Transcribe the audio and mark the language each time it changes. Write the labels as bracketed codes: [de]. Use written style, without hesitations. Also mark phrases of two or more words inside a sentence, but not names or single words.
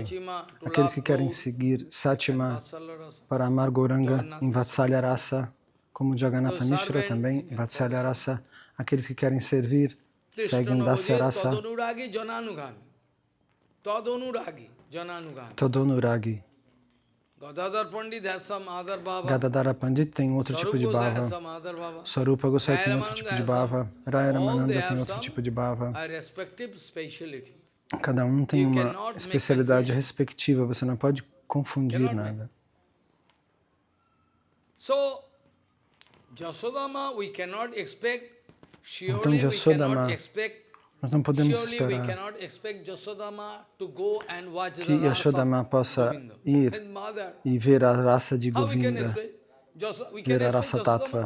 [pt] Aqueles que querem seguir Satyama para amar Gauranga em Vatsalya Rasa, como Jagannatha Mishra também, Vatsalya Rasa. Aqueles que querem servir, seguem Dasya Rasa. Tadonuragi. Gadadhara Pandit tem outro tipo de bhava. Swarupa Gosai tem outro tipo de bhava. Raya Ramananda tem outro tipo de bhava. Cada um tem uma especialidade respectiva, você não pode confundir nada. Então, Yasodama, nós não podemos esperar que Yasodama possa ir e ver a raça de Govinda, ver a raça Tattva.